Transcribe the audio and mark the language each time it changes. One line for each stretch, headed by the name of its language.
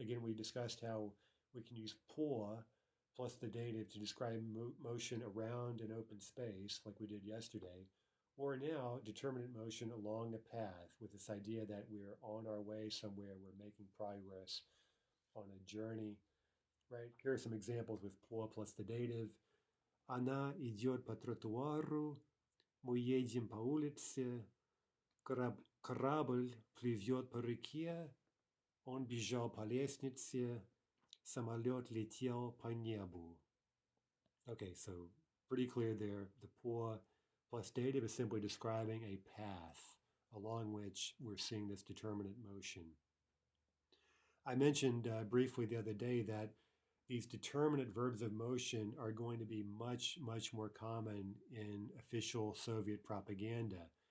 English: Again, we discussed how we can use pour plus the dative to describe motion around an open space, like we did yesterday, or now determinate motion along a path with this idea that we're on our way somewhere, we're making progress on a journey, right? Here are some examples with pour plus the dative.
Russian: Она идет по тротуару, мы едем по улице, корабль плывет по реке, он бежал по лестнице, самолет летел по небу.
English: Okay, so pretty clear there. The pour plus dative is simply describing a path along which we're seeing this determinate motion. I mentioned briefly the other day that these determinate verbs of motion are going to be much, much more common in official Soviet propaganda.